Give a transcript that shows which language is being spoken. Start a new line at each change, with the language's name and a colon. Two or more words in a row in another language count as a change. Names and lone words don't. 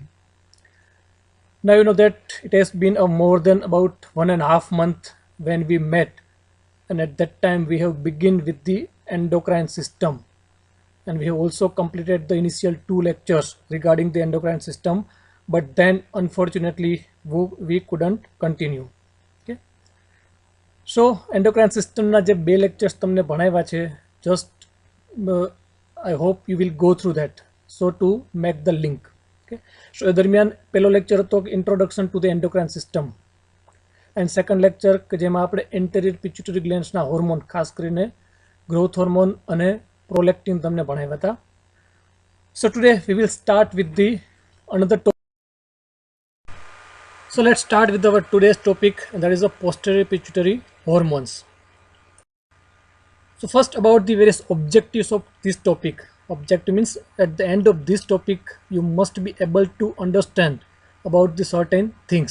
English: Now you know that it has been a more than about 1.5 months when we met, and at that time we have begun with the endocrine system, and we have also completed the initial 2 lectures regarding the endocrine system, but then unfortunately we couldn't continue. Okay. So endocrine systemના
Gujarati: જે બે લેક્ચર્સ તમને ભણાવ્યા છે
English: just I hope you will go through that so to make the link. Okay.
Gujarati: So એ દરમિયાન પહેલો લેક્ચર હતો
English: introduction to the endocrine system and second lecture
Gujarati: કે જેમાં આપણે
English: anterior pituitary glands
Gujarati: ના હોર્મોન ખાસ કરીને
English: growth hormone
Gujarati: અને prolactin તમને ભણાવ્યા હતા.
English: So today we will start with the another topic. So let's start with our today's topic, and that is the posterior pituitary hormones. So first about the various objectives of this topic. Objective means at the end of this topic you must be able to understand about the certain things.